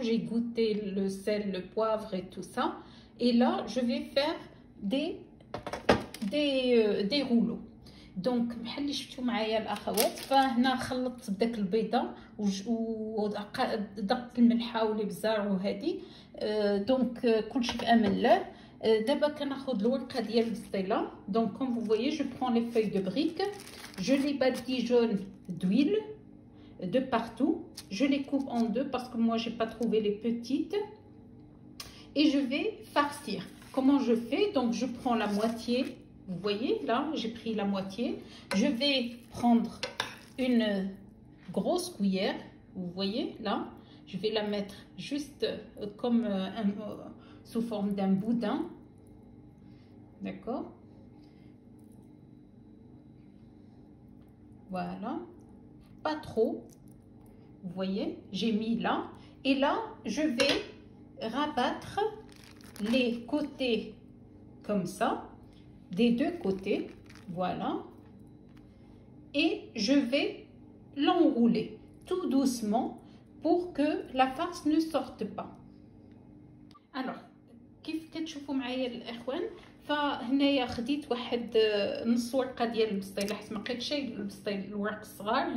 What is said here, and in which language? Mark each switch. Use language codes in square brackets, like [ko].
[fr] J'ai goûté le sel, le poivre et tout ça. Et là, je vais faire des rouleaux. [ar] دونك بحال اللي شفتوا معايا الاخوات، فهنا خلطت بداك البيضه ودقت الملحه والابزار وهذه. دونك كلشي في امان الله. دابا كناخذ الورقه ديال البسطيله. [fr] دونك كوم فو فويي جو برون لي فeuilles de brique, je les badigeonne d'huile de partout, je les coupe en deux parce que moi j'ai pas trouvé les petites et je vais farcir. Comment je fais? Donc je prends la moitié. Vous voyez, là, j'ai pris la moitié. Je vais prendre une grosse cuillère. Vous voyez, là. Je vais la mettre juste comme sous forme d'un boudin. D'accord? Voilà. Pas trop. Vous voyez, j'ai mis là. Et là, je vais rabattre les côtés comme ça. Des deux côtés, voilà, et je vais l'enrouler tout doucement pour que la farce ne sorte pas. [ar] Alors كيف كتشوفوا معايا الاخوان، فهنايا خديت واحد نص ورقه ديال البسطيله حيت ما لقيتش البسطيل الورق الصغار.